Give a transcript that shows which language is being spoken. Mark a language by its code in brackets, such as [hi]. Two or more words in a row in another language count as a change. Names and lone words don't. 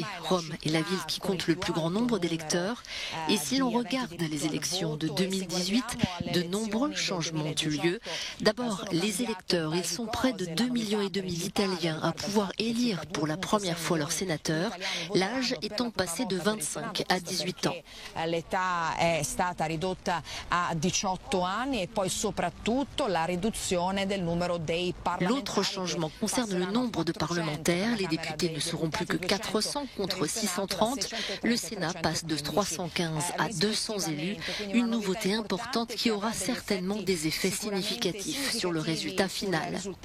[fr] Rome est la ville qui compte le plus grand nombre d'électeurs. Et si l'on regarde les élections de 2018, de nombreux changements ont eu lieu. D'abord, les électeurs, ils sont près de 2,5 millions d'Italiens à pouvoir élire pour la première fois leurs sénateurs, l'âge étant passé de 25 à 18 ans. [it] L'età è stata ridotta a 18 anni e poi soprattutto la riduzione del numero. [fr] L'autre changement concerne le nombre de parlementaires. Les députés ne seront plus que 400 contre 630. Le Sénat passe de 315 à 200 élus. Une nouveauté importante qui aura certainement des effets significatifs sur le résultat final.